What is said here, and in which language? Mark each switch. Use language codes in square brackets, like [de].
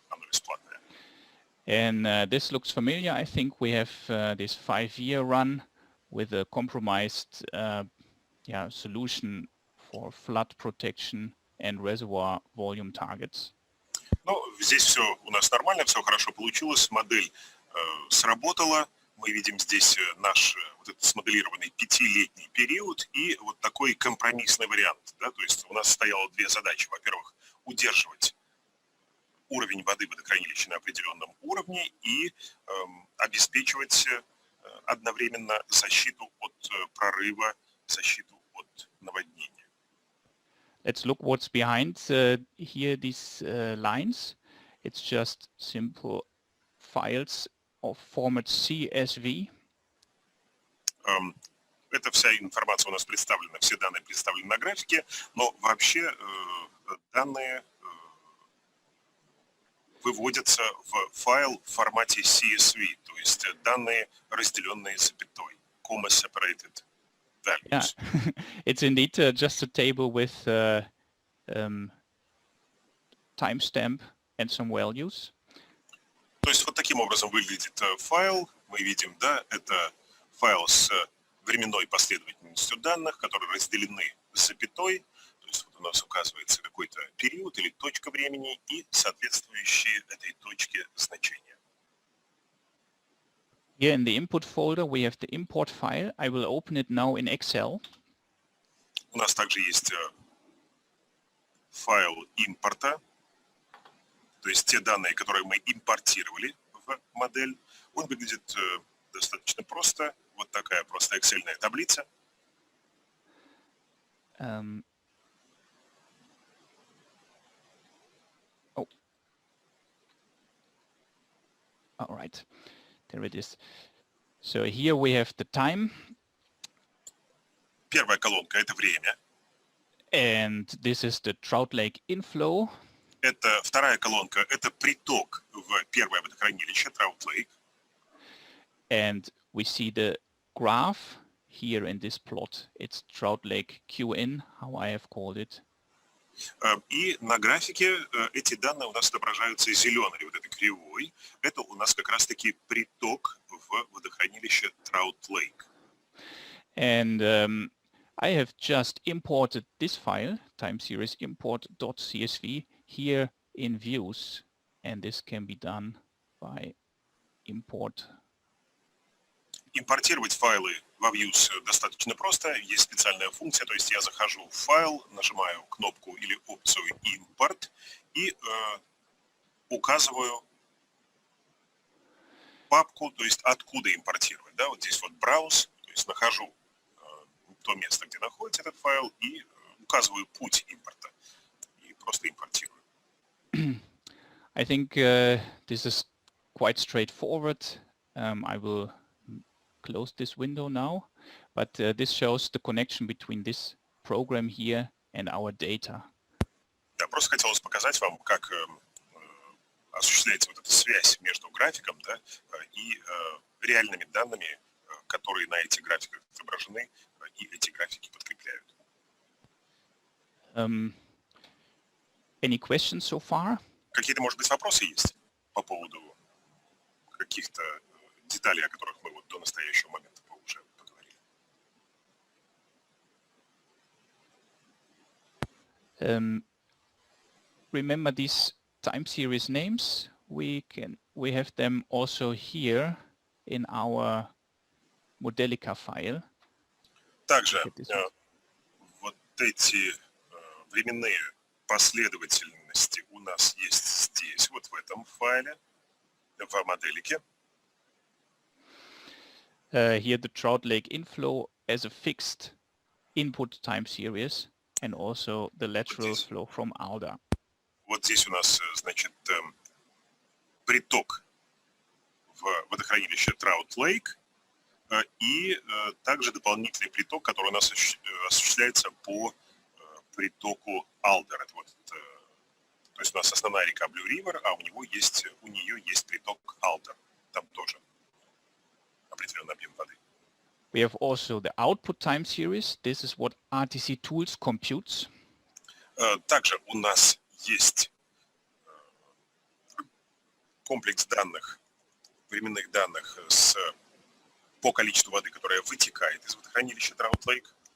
[ru] Оно бесплатное. [en] And this looks familiar. I think we have this 5-year run with a compromised solution for flood protection and reservoir volume targets. [ru] Ну, здесь все у нас нормально, все хорошо получилось, модель сработала. Мы видим здесь наш вот этот смоделированный 5-летний период и вот такой компромиссный вариант. Да? То есть у нас стояло две задачи. Во-первых, удерживать уровень воды в водохранилище на определенном уровне и обеспечивать одновременно защиту от прорыва, защиту от наводнения. [en] Let's look what's behind here, these lines. It's just simple files of format CSV. [ru] Эта вся информация у нас представлена, все данные представлены на графике, но вообще данные выводятся в файл в формате CSV, то есть данные, разделенные запятой, [en] comma separated values. Yeah, it's indeed just a table with timestamp and some values. [ru] То есть вот таким образом выглядит файл. Мы видим, да, это файл с временной последовательностью данных, которые разделены запятой. То есть вот у нас указывается какой-то период или точка времени и соответствующие этой точке значения. [en] Here in the input folder we have the import file. I will open it now in Excel. [ru] У нас также есть файл импорта, то есть те данные, которые мы импортировали в модель. Он выглядит достаточно просто. Вот такая просто Excel-ная таблица. [en] All right, there it is. So here we have the time. [ru] Первая колонка – это время. [en] And this is the Trout Lake inflow. [ru] Это вторая колонка – это приток в первое водохранилище, Trout Lake. [en] And we see the graph here in this plot. It's Trout Lake QN, how I have called it. [ru] И на графике эти данные у нас отображаются зеленой, вот этой кривой. Это у нас как раз-таки приток в водохранилище Trout Lake. [en] And I have just imported this file, time series import.csv, here in views. And this can be done by import. [ru] Импортировать файлы во Views достаточно просто. Есть специальная функция, то есть я захожу в файл, нажимаю кнопку или опцию «Импорт» и указываю папку, то есть откуда импортировать. Да? Вот здесь вот «Browse», то есть нахожу то место, где находится этот файл, и указываю путь импорта. И просто импортирую. [en] I think this is quite straightforward. I will close this window now, but this shows the connection between this program here and our data. [ru] Да, просто хотелось показать вам, как осуществляется вот эта связь между графиком, да, и реальными данными, которые на этих графиках отображены, и эти графики подкрепляют. [en] Any questions so far? [ru] Какие-то, может быть, вопросы есть по поводу каких-то детали, о которых мы вот до настоящего момента уже поговорили. [en] Remember these time series names? We have them also here in our Modelica file. [ru] Также вот эти временные последовательности у нас есть здесь, вот в этом файле, в моделике. [en] Here the Trout Lake inflow as a fixed input time series and also the lateral flow from Alder. [ru] Вот здесь у нас, значит, приток в водохранилище Trout Lake и также дополнительный приток, который у нас осуществляется по притоку Alder. Это вот, то есть у нас основная река Blue River, а у нее есть приток Alder. Там тоже определенный объем воды. [en] We have also the output time series. This is what RTC Tools computes. [ru] Также у нас есть комплекс данных, временных данных по количеству воды, которая вытекает из водохранилища Trout Lake.